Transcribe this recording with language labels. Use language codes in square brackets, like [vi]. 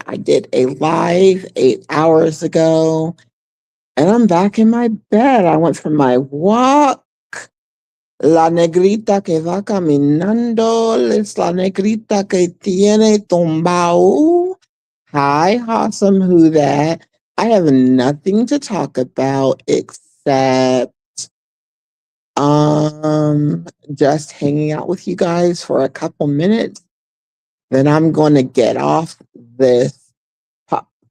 [en] I did a live 8 hours ago, and I'm back in my bed. I went for my walk. [es] La negrita que va caminando es la negrita que tiene tumbao. [en] Hi, awesome, who that? I have nothing to talk about except Um, just hanging out with you guys for a couple minutes. Then I'm going to get this pup.